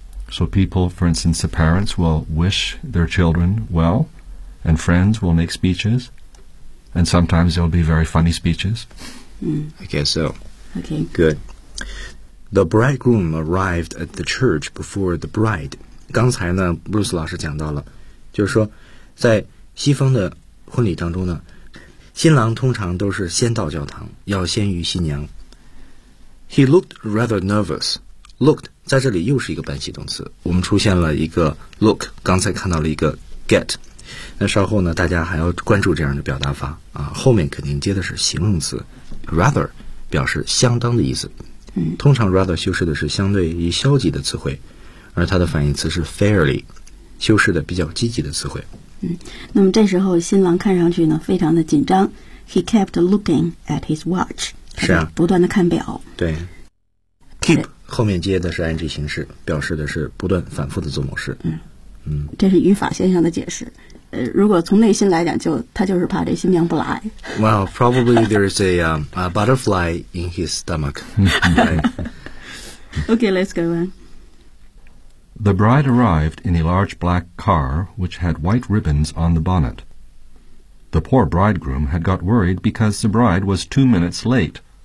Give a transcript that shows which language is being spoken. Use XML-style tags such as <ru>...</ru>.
<en>So people, for instance, the parents will wish their children well, and friends will make speeches. And sometimes there'll be very funny speeches. I guess so. Okay. Good. The bridegroom arrived at the church before the bride.</en> <zh>刚才呢 ,Bruce 老师讲到了，就是说在西方的婚礼当中呢，新郎通常都是先到教堂，要先于新娘。</zh> <en>He looked rather nervous.</en> <zh>Looked, 在这里又是一个半系动词。我们出现了一个 look, 刚才看到了一个 get。那稍后呢，大家还要关注这样的表达法啊，后面肯定接的是形容词 ，rather 表示相当的意思。通常 rather 修饰的是相对于消极的词汇，而它的反义词是 fairly， 修饰的比较积极的词汇。那么这时候新郎看上去呢非常的紧张 ，</zh> <en>He kept looking at his watch，</en> <zh>是啊，不断的看表。对 ，keep 后面接的是 ing 形式，表示的是不断反复的做某事。这是语法现象的解释。如果从内心来讲就他就是怕这新娘不来。</zh> <en>Well, probably there is a butterfly in his stomach. Okay, let's go on. The bride arrived in a large black car which had white ribbons on the bonnet. The poor bridegroom had got worried because the bride was 2 minutes late.</en>